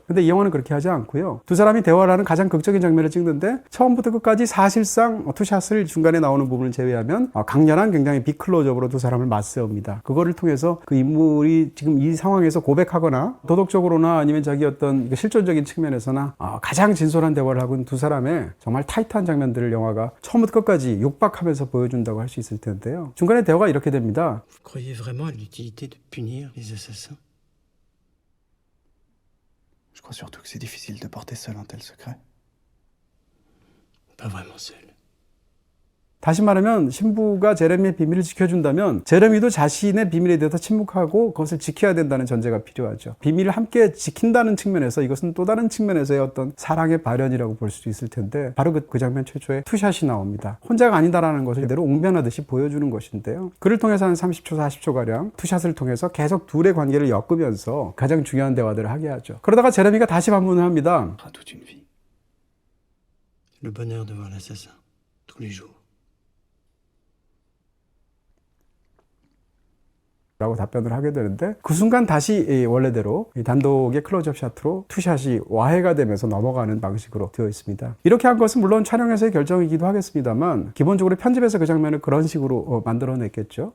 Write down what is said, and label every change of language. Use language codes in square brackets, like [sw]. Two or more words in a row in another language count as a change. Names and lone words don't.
[ko] 근데 이 영화는 그렇게 하지 않고요. 두 사람이 대화를 하는 가장 극적인 장면을 찍는데 처음부터 끝까지 사실상 투샷을 중간에 나오는 부분을 제외하면 강렬한 굉장히 빅클로즈업으로 두 사람을 맞세웁니다. 그거를 통해서 그 인물이 지금 이 상황에서 고백하거나 도덕적으로나 아니면 자기 어떤 실존적인 측면에서나 가장 진솔한 대화를 하고 있는 두 사람의 정말 타이트한 장면들을 영화가 처음부터 끝까지 육박하면서 보여준다고 할 수 있을 텐데요. 중간에 대화가 이렇게 됩니다. [fr] Vous croyez vraiment à l'utilité de punir les assassins? Je crois surtout que c'est difficile de porter seul un tel secret. Pas vraiment seul. [ko] 다시 말하면 신부가 제레미의 비밀을 지켜준다면 제레미도 자신의 비밀에 대해서 침묵하고 그것을 지켜야 된다는 전제가 필요하죠. 비밀을 함께 지킨다는 측면에서 이것은 또 다른 측면에서의 어떤 사랑의 발현이라고 볼 수 있을 텐데 바로 그 장면 최초에 투샷이 나옵니다. 혼자가 아니다라는 것을 그대로 웅변하듯이 보여주는 것인데요. 그를 통해서 한 30초, 40초가량 투샷을 통해서 계속 둘의 관계를 엮으면서 가장 중요한 대화들을 하게 하죠. 그러다가 제레미가 다시 반문을 합니다. [fr] À toute une vie. Le bonheur de voir l'assassin, tous les jours. [ko] 라고 답변을 하게 되는데 그 순간 다시 원래대로 단독의 클로즈업 샷으로 투샷이 와해가 되면서 넘어가는 방식으로 되어 있습니다. 이렇게 한 것은 물론 촬영에서의 결정이기도 하겠습니다만 기본적으로 편집에서 그 장면을 그런 식으로 만들어냈겠죠.